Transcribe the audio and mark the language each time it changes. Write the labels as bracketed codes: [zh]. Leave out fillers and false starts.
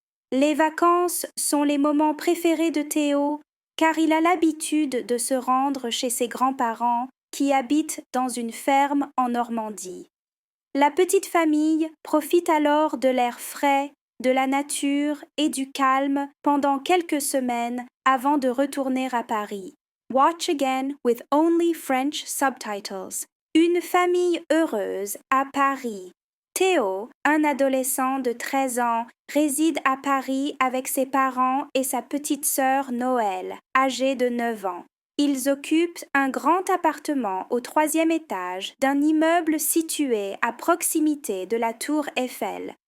[fr] Les vacances sont les moments préférés de Théo car il a l'habitude de se rendre chez ses grands-parents qui habitent dans une ferme en Normandie. La petite famille profite alors de l'air frais, de la nature et du calme pendant quelques semaines avant de retourner à Paris. [en] Watch again with only French subtitles. [fr] Une famille heureuse à Paris. Théo, un adolescent de 13 ans, réside à Paris avec ses parents et sa petite sœur Noël, âgée de 9 ans. Ils occupent un grand appartement au 3e étage d'un immeuble situé à proximité de la tour Eiffel.